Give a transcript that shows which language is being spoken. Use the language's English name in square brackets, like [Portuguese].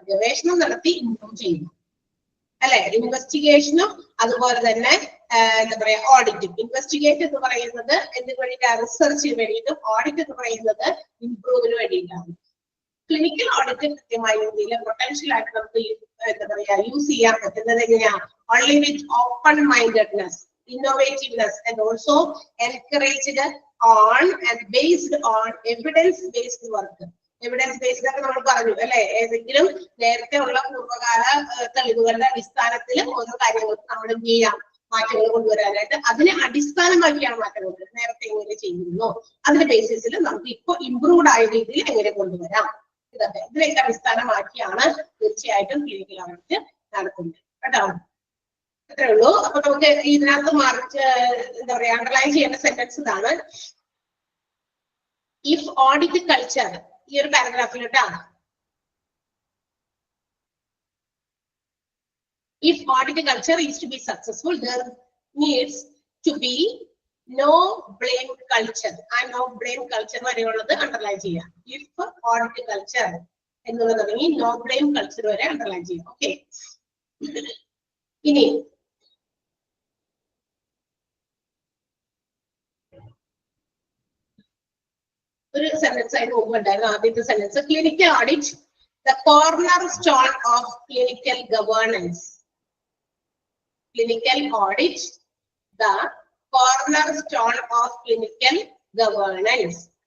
[Malayalam] ഗവേഷണം നടത്തി ഇംപ്രൂവ് ചെയ്യുന്നു, അല്ലെ? ഇൻവെസ്റ്റിഗേഷനും അതുപോലെ തന്നെ എന്താ പറയാ ഓഡിറ്റും. ഇൻവെസ്റ്റിഗേറ്റ് എന്ന് പറയുന്നത് എന്തിനു വേണ്ടിയിട്ടാണ്? റിസർച്ചിന് വേണ്ടിയിട്ടും. ഓഡിറ്റ് എന്ന് പറയുന്നത് ഇംപ്രൂവിന് വേണ്ടിയിട്ടാണ്. ക്ലിനിക്കൽ ഓഡിറ്റ് കൃത്യമായ രീതിയിൽ പൊട്ടൻഷ്യൽ ആയിട്ട് നമുക്ക് എന്താ പറയാ യൂസ് ചെയ്യാൻ പറ്റുന്നത് എങ്ങനെയാണ്? [English] only with open mindedness, innovativeness and also encouraged on and based on evidence based work. [Malayalam] Evidence based ഒക്കെ നമ്മൾ പറഞ്ഞു, അല്ലെ? ഏതെങ്കിലും നേരത്തെ ഉള്ള പൂർവ്വകാല തെളിവുകളുടെ അടിസ്ഥാനത്തിൽ ഓരോ കാര്യങ്ങൾക്ക് നമ്മൾ എന്ത് ചെയ്യാം? മാറ്റങ്ങൾ കൊണ്ടുവരാനായിട്ട് അതിനെ അടിസ്ഥാനമാക്കിയാണ് മാറ്റം കൊണ്ടുവരുന്നത്. നേരത്തെ എങ്ങനെ ചെയ്യുന്നു അതിന്റെ ബേസിസിൽ നമുക്ക് ഇപ്പൊ ഇംപ്രൂവ്ഡ് ആയ രീതിയിൽ എങ്ങനെ കൊണ്ടുവരാം, ഇതൊക്കെ ഇതിലേക്ക് അടിസ്ഥാനമാക്കിയാണ് തീർച്ചയായിട്ടും ക്ലിനിക്കൽ ഓഡിറ്റ് നടത്തുന്നത് കേട്ടോ. അത്രേ ഉള്ളൂ. അപ്പൊ നമുക്ക് ഇതിനകത്ത് എന്താ പറയാ അണ്ടർലൈൻ ചെയ്യേണ്ട സെന്റൻസ് ഇതാണ്. [English] if audit culture, [Malayalam] ഈ ഒരു പാരഗ്രാഫിൽ കേട്ടോ, [English] if audit culture is to be successful, there needs to be no blame culture. I no blame culture [Malayalam] വരെയുള്ളത് underline ചെയ്യാം. [English] If audit culture [Malayalam] എന്നുള്ളതാണെങ്കിൽ [English] no blame culture [Malayalam] വരെ അണ്ടർലൈൻ ചെയ്യാം. Okay, ഇനി ഒരു sentence ആയിട്ട് മുമ്പുണ്ടായിരുന്നു. ആദ്യത്തെ sentence, clinical audit [English] the cornerstone of clinical governance. Clinical audit, the cornerstone of clinical governance.